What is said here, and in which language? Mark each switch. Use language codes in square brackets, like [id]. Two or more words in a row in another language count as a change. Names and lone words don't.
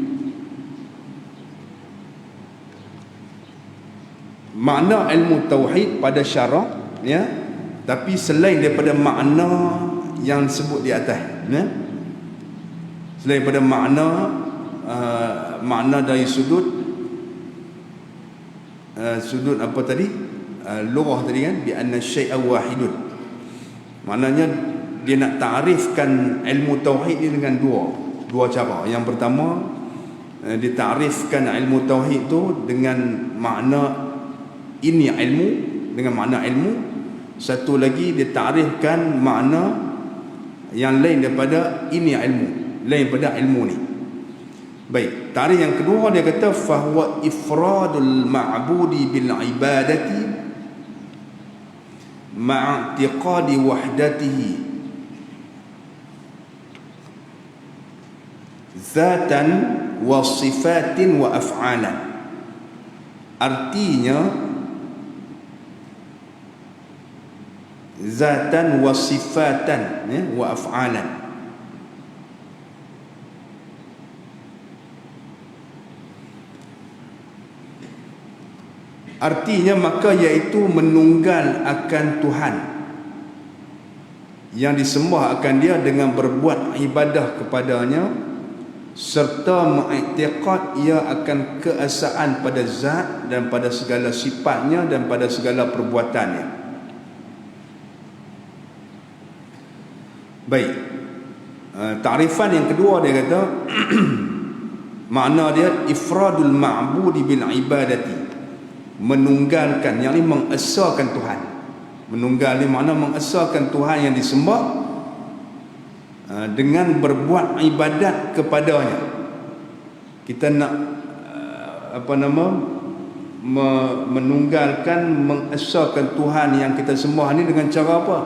[ms] Makna ilmu tauhid pada syarak ya, tapi selain daripada makna yang sebut di atas ya. Selain daripada makna makna dari sudut apa tadi, lughah tadi kan, [ar] بأن الشيء واحد. [ms] Maknanya dia nak ta'rifkan ilmu tauhid ni dengan dua cara. Yang pertama, dia ta'rifkan ilmu tauhid tu dengan makna ini ilmu, dengan makna ilmu. Satu lagi dia ta'rifkan makna yang lain daripada ini ilmu, lain daripada ilmu ni. Baik, tarikh yang kedua dia kata [ar] فهو إفراد المعبود بالعبادة مع اعتقاد وحدته ذاتا وصفات وأفعالا. [ms] Artinya [ar] ذاتا وصفات وأفعالا. [ms] Artinya maka iaitu menunggal akan Tuhan yang disembah akan dia dengan berbuat ibadah kepadanya, serta mengiktikad ia akan keesaan pada zat dan pada segala sifatnya dan pada segala perbuatannya. Baik, takrifan yang kedua dia kata makna dia [ar] إفراد المعبود بالعبادة, [ms] menunggalkan, yang ini mengesahkan Tuhan. Menunggal ni makna mengesahkan Tuhan yang disembah dengan berbuat ibadat kepadanya. Kita nak menunggalkan, mengesahkan Tuhan yang kita sembah ni dengan cara apa?